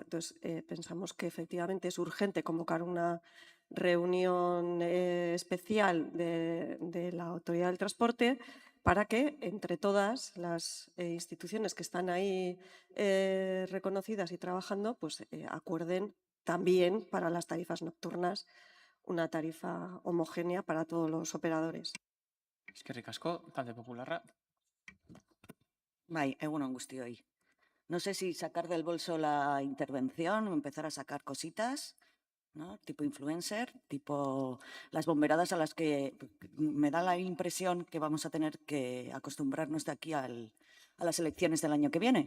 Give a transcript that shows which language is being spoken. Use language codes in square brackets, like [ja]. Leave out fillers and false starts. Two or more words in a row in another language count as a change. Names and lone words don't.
[es] Entonces, pensamos que efectivamente es urgente convocar una reunión especial de la Autoridad del Transporte para que entre todas las instituciones que están ahí reconocidas y trabajando, pues acuerden también para las tarifas nocturnas una tarifa homogénea para todos los operadores. [eu] Eskerrik asko, Talde Popularra. Bai, egunon guztioi. [es] No sé si sacar del bolso la intervención o empezar a sacar cositas, ¿no? Tipo influencer, tipo las bomberadas a las que me da la impresión que vamos a tener que acostumbrarnos de aquí a las elecciones del año que viene.